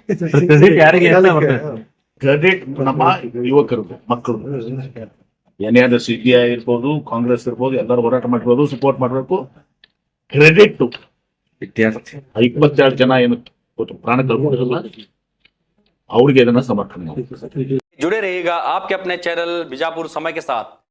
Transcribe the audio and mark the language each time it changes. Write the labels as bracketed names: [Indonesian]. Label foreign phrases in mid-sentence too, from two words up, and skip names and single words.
[Kannada] ಕ್ರೆಡಿಟ್ ನಮ್ಮ ಯುವಕರು, ಮಕ್ಕಳು, ಏನಾದ್ರು CPI ಇರ್ಬೋದು, ಕಾಂಗ್ರೆಸ್ ಇರ್ಬೋದು, ಎಲ್ಲರೂ ಹೋರಾಟ ಮಾಡಿರ್ಬೋದು, ಸಪೋರ್ಟ್ ಮಾಡಬೇಕು. ಕ್ರೆಡಿಟ್ ವಿದ್ಯಾರ್ಥಿ 22 ಜನ ಏನು ಪ್ರಾಣ ಕಳ್ಕೊಂಡಿರಲ್ಲ, ಅವ್ರಿಗೆ ಇದನ್ನ ಸಮರ್ಥನೆ ಮಾಡಿ. [Hindi] जुड़े रहिएगा आपके अपने चैनल बीजापुर समय के साथ।